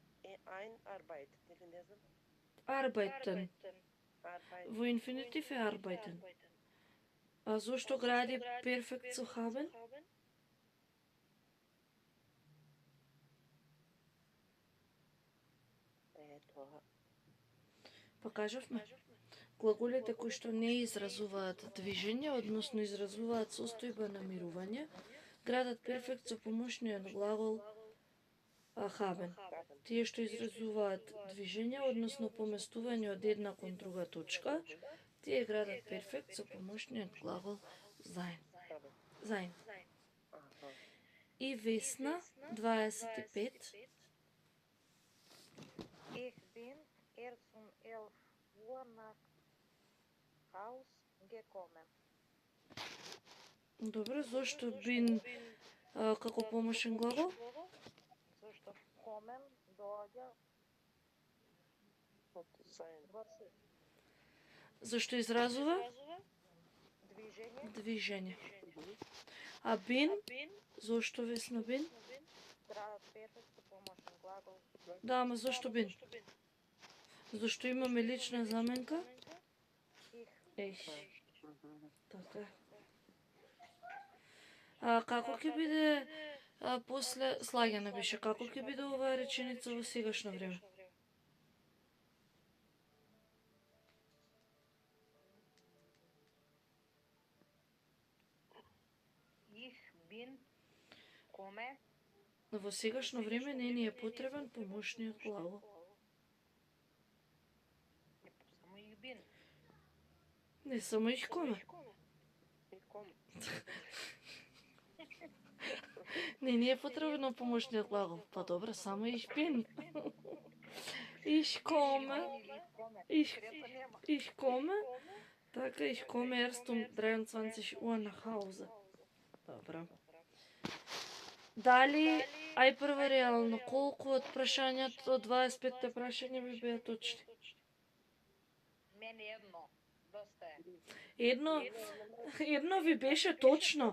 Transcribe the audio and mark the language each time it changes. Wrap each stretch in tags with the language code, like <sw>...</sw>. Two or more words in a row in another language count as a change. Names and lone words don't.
<mk>Einarbeitet, или не знам.</mk> <de>Arbeiten. Arbeit.</de> <mk>Во инфинитив е arbeiten. А зошто гради перфект со haben? Тоа. Па кажавме. Глаголите кои што не изразуваат движење, односно изразуваат состојба на мирување, градат перфект со помошниот глагол haben. Тие што изразуваат движење, односно поместување од една кон друга точка, тие градат перфект со помошниот глагол sein.</mk> <de>Sein.</de> <mk>Аха. И Весна, 25.</mk> <de>Ich bin erst um 11 Uhr nach Haus gekommen.</de> <mk>Добре, зошто бин како помошен глагол? Зашто kommen доаѓа Од заедно. во се Зашто изразува движење, движење. А бин, зошто Весна бин? градат перфект со помошен глагол. Да, ама зошто бин? Зашто имаме лична заменка?</mk> <de>Ich.</de> <mk>Така е. А како ќе биде после слагана беше, како ќе биде оваа реченица во сегашно време?</mk> <de>Ich bin komme</de> <mk>Во сегашно време не ни е потребен помошниот глагол.</mk> <de>само ich bin.</de> <mk>Не само</mk> <de>ich komme.</de> <mk>И ком. Не ни е потребен помошниот глагол. Па добро, само</mk> <de>ich bin. Ich komme. Ich komme. Така, ich komme erst um 23 Uhr nach Hause.</de> <mk>Добро. Дали, ај прво реално, колку од прашањата, од 25-те прашања би беа точни? Мене едно. Доста е. Едно ви беше точно.</mk>